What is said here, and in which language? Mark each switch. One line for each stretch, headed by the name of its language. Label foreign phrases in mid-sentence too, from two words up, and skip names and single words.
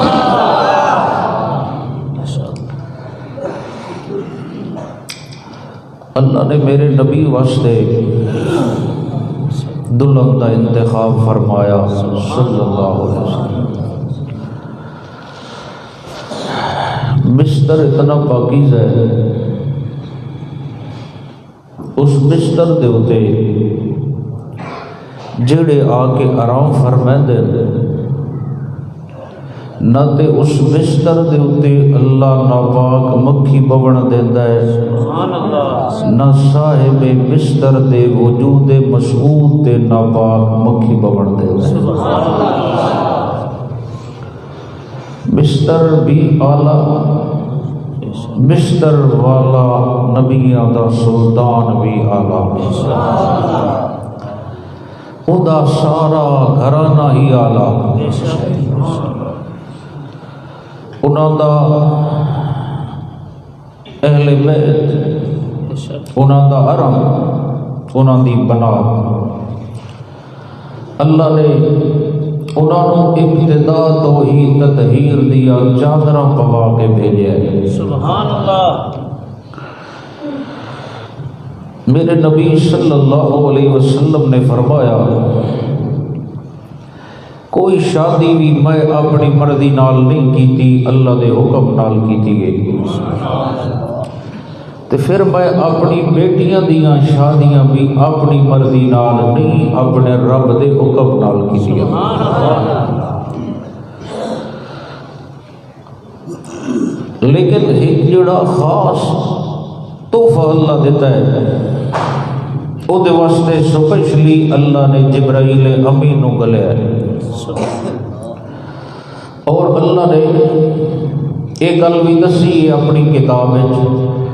Urdu: اللہ نے میرے نبی واسطے دلہن کا انتخاب فرمایا
Arabic: صلی اللہ علیہ وسلم۔
Punjabi: بستر اتنا پاکیزہ ہے، اس بستر دے اتے جڑے آ کے آرام فرمائندے نہ تے اس بستر دے اتے اللہ ناپاک مکھی بوڑ دیندا ہے، نہ صاحب بستر دے وجود مسعود تے ناپاک مکھی بوڑ دیندا ہے۔ بستر بھی اعلیٰ، بستر والا نبیاں دا سلطان بھی اعلیٰ، او دا سارا گھرانہ ہی اعلیٰ، انہاں دا اہل بیت، انہاں دا حرم، انہاں دی بنات، اللہ نے انہاں نو ابتدا تو ہی تطہیر دیا چادراں پوا کے بھیجے۔
Arabic: سبحان اللہ۔
Punjabi: میرے نبی
Arabic: صلی اللہ علیہ وسلم
Punjabi: نے فرمایا کوئی شادی بھی میں اپنی مرضی نال نہیں کیتی، اللہ دے حکم نال کیتی گئی، تے پھر میں اپنی بیٹیاں دیاں شادیاں بھی اپنی مرضی نال نہیں، اپنے رب دے حکم نال کیتی گئی۔ لیکن ایک جڑا خاص تحفہ اللہ دیتا ہے، او دے واسطے سپیشلی اللہ نے جبرائیل امین نو گلیا ہے، اور اللہ نے ایک گل بھی دسی ہے اپنی کتاب وچ،